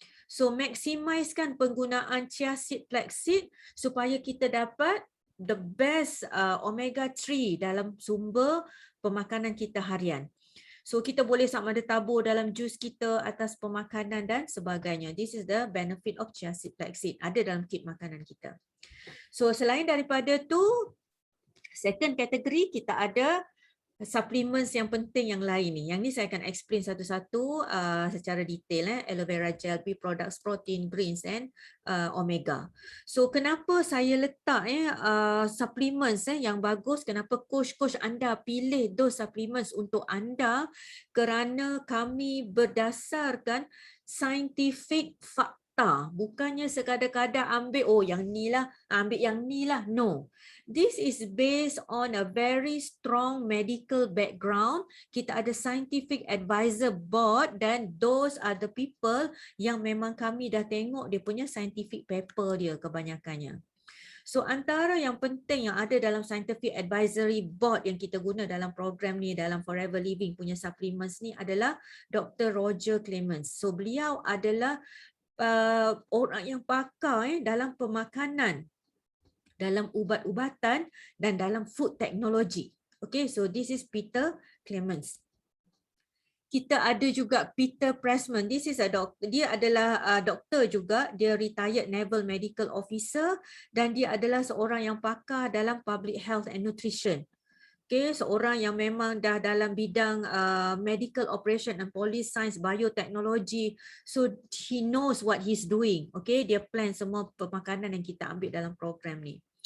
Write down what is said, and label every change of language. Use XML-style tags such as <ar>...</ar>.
<ms>So maximise-kan penggunaan chia seed, flax seed supaya kita dapat</ms> <en>the best omega 3</en> <ms>dalam sumber pemakanan kita harian. So kita boleh sama ada tabur dalam jus kita atas pemakanan dan sebagainya.</ms> <en>This is the benefit of chia seed flaxseed.</en> <ms>Ada dalam kit makanan kita. So selain daripada tu,</ms> <en>second category</en> <ms>kita ada supplements yang penting yang lain ni. Yang ni saya akan explain satu-satu secara detail.</ms> <en>Aloe vera gel, pea products, protein, greens and omega.</en> <ms>So kenapa saya letak supplements yang bagus, kenapa coach anda pilih</ms> <en>those supplements</en> <ms>untuk anda, kerana kami berdasarkan scientific fakta. Bukannya sekadar-kadar ambil yang ni lah, ambil yang ni lah.</ms> <en>No. This is based on a very strong medical background.</en> <ms>Kita ada scientific advisor board dan</ms> <en>those are the people</en> <ms>yang memang kami dah tengok dia punya scientific paper dia kebanyakannya. So antara yang penting yang ada dalam scientific advisory board yang kita guna dalam program ni, dalam Forever Living punya supplements ni adalah Dr. Roger Clements. So beliau adalah orang yang pakar dalam pemakanan, dalam ubat-ubatan dan dalam food technology.</ms> <en>Okay, so this is Peter Clements.</en> <ms>Kita ada juga Peter Pressman.</ms> <en>This is a doctor.</en> <ms>Dia adalah doktor juga. Dia retired naval medical officer dan dia adalah seorang yang pakar dalam</ms> <en>public health and nutrition.</en> <ms>Okay, seorang yang memang dah dalam bidang</ms> <en>medical operation and police science,</en> <ms>biotechnology.</ms> <en>So he knows what he's doing.</en> <ms>Okay, dia plan semua pemakanan yang kita ambil dalam program ni.</ms>